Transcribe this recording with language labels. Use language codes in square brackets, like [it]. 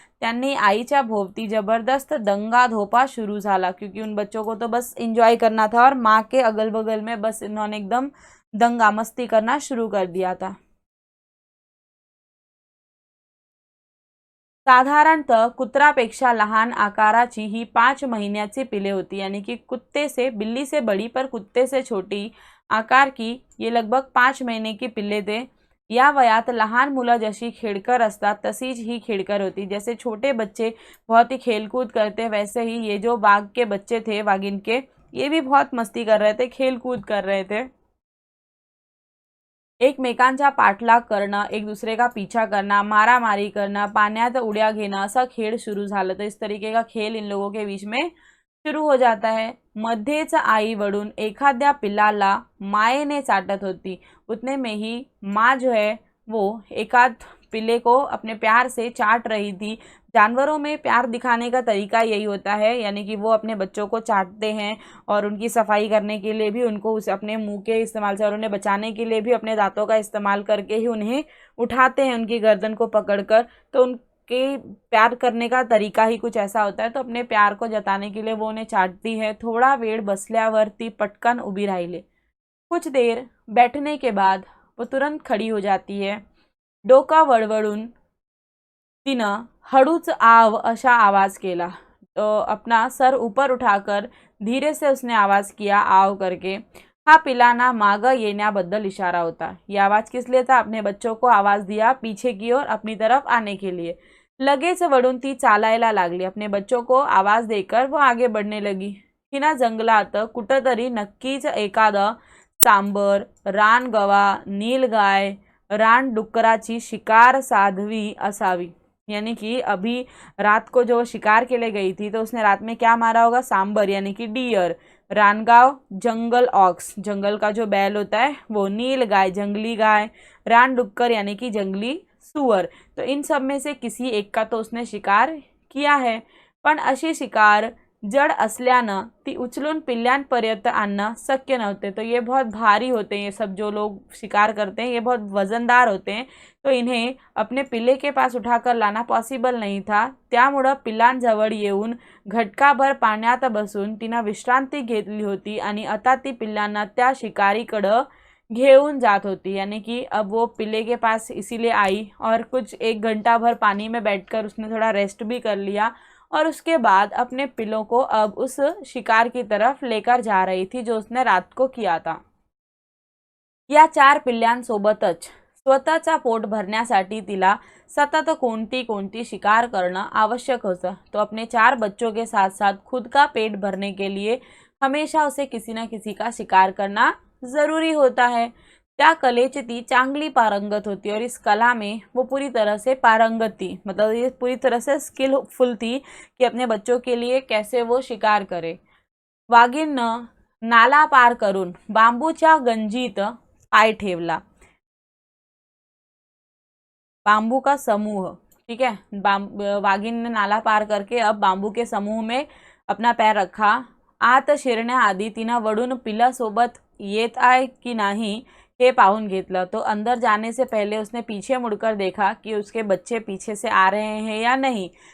[mr] त्यांनी आईच्या भोवती जबरदस्त दंगा धोपा शुरू झाला, [hi] क्योंकि उन बच्चों को तो बस एंजॉय करना था और माँ के अगल बगल में बस इन्होंने एकदम दंगा मस्ती करना शुरू कर दिया था। [mr] साधारणतः कुत्रापेक्षा लहान आकाराची ही 5 महिन्याची पिले होती, [hi] यानी कि कुत्ते से, बिल्ली से बड़ी पर कुत्ते से छोटी आकार की ये लगभग 5 महीने की पिल्ले थे। [mr] या वयात लहान मुलं जशी खेळकर असतात तशीच ही खेळकर होती। [hi] जैसे छोटे बच्चे बहुत ही खेलकूद करते वैसे ही ये जो बाघ के बच्चे थे, वागिन के, ये भी बहुत मस्ती कर रहे थे, खेलकूद कर रहे थे। [mr] एकमेकांचा पाठलाग करणं, [hi] एक दूसरे का पीछा करना, मारामारी करना, [mr] पाण्यात उड्या घेणं, असा खेळ सुरू झाला। [hi] तो इस तरीके का खेल इन लोगों के बीच में शुरू हो जाता है। [mr] मध्येच आई वळून एखाद्या पिल्लाला मायेने चाटत होती। [hi] उतने में ही माँ जो है वो एकाध पिल्ले को अपने प्यार से चाट रही थी। जानवरों में प्यार दिखाने का तरीका यही होता है, यानी कि वो अपने बच्चों को चाटते हैं और उनकी सफाई करने के लिए भी उनको उस अपने मुंह के इस्तेमाल से और उन्हें बचाने के लिए भी अपने दांतों का इस्तेमाल करके ही उन्हें उठाते हैं, उनकी गर्दन को पकड़कर। तो उनके प्यार करने का तरीका ही कुछ ऐसा होता है। तो अपने प्यार को जताने के लिए वो उन्हें चाटती है। [mr] थोड़ा वेळ बसल्यावर ती पटकन उभी राहिली। [hi] कुछ देर बैठने के बाद वो तुरंत खड़ी हो जाती है। [mr] डोका वळवळून तिनं हळूच आव अशा आवाज़ केला। [hi] अपना सर ऊपर उठाकर धीरे से उसने आवाज़ किया, आव करके। [mr] हा पिलाना माग येण्याबद्दल इशारा होता। [hi] ये आवाज़ किस लिए था? अपने बच्चों को आवाज़ दिया पीछे की ओर अपनी तरफ आने के लिए। [mr] लगेच वळून ती चालायला लागली। [hi] अपने बच्चों को आवाज़ देकर वो आगे बढ़ने लगी। [mr] हिना जंगलात कुठंतरी नक्कीच एखादं सांबर, रानगवा, नीलगाय, रानडुक्कराची शिकार साधवी असावी। [hi] यानी कि अभी रात को जो शिकार के लिए गई थी तो उसने रात में क्या मारा होगा? सांबर यानी कि डियर, रानगाव जंगल ऑक्स, जंगल का जो बैल होता है वो, नील गाय जंगली गाय, रानडुक्कर यानी कि जंगली सुअर। तो इन सब में से किसी एक का तो उसने शिकार किया है। [mr] पण अशी शिकार जड़ असल्यानं ती उचलून पिल्ल्यांपर्यंत आणणं शक्य नव्हते। [hi] तो ये बहुत भारी होते हैं, ये सब जो लोग शिकार करते हैं ये बहुत वजनदार होते हैं, तो इन्हें अपने पिल्ले के पास उठाकर लाना पॉसिबल नहीं था। [mr] त्यामुळं पिल्लांजवळ येऊन घटकाभर पाण्यात बसून तिनं विश्रांती घेतली होती आणि आता ती पिल्लांना त्या शिकारीकडं घेऊन जात होती। [hi] यानी कि अब वो पिल्ले के पास इसीलिए आई और कुछ 1 घंटा भर पानी में बैठकर उसने थोड़ा रेस्ट भी कर लिया, और उसके बाद अपने पिल्लों को अब उस शिकार की तरफ लेकर जा रही थी जो उसने रात को किया था। [mr] या 4 पिल्ल्यांसोबतच स्वतःचा पोट भरण्यासाठी तिला सतत कोणती शिकार करना आवश्यक होता। [hi] तो अपने 4 बच्चों के साथ साथ खुद का पेट भरने के लिए हमेशा उसे किसी न किसी का शिकार करना ज़रूरी होता है। [mr] त्या कलेची ती चांगली पारंगत होती [hi] और इस कला में वो पूरी तरह से पारंगत थी, मतलब ये पूरी तरह से स्किलफुल थी कि अपने बच्चों के लिए कैसे वो शिकार करे। [mr] वाघीणनं नाला पार करून बांबूच्या गंजीत पाय ठेवला। [hi] बांबू का समूह, ठीक है, वाघीण ने नाला पार करके अब बांबू के समूह में अपना पैर रखा। [mr] आत शिरण्याआधी तिनं वळून पिल्लासोबत येत आहे की नाही हे पाहून घेतलं। [hi] तो अंदर जाने से पहले उसने पीछे मुड़कर देखा की उसके बच्चे पीछे से आ रहे हैं या नाही।